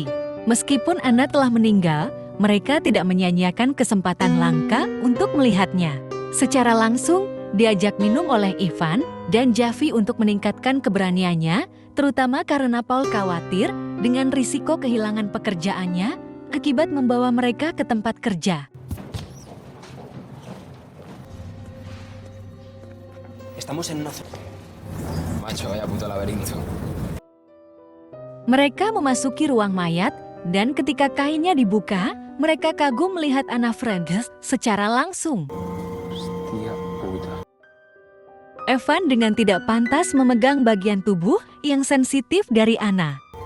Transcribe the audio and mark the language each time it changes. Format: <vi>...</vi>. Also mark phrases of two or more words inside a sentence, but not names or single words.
<id>Meskipun Anna telah meninggal, mereka tidak menyia-nyiakan kesempatan langka untuk melihatnya. Secara langsung, diajak minum oleh Ivan dan Jeffy untuk meningkatkan keberaniannya, terutama karena Paul khawatir dengan risiko kehilangan pekerjaannya akibat membawa mereka ke tempat kerja.</id> <es>Estamos en una zona. Macho, vaya puto laberinto.</es> <id>Mereka memasuki ruang mayat, dan ketika kainnya dibuka, mereka kagum melihat Anna Fried secara langsung.</id> <es>Hostia puta.</es> <id>Evan dengan tidak pantas memegang bagian tubuh yang sensitif dari Anna.</id>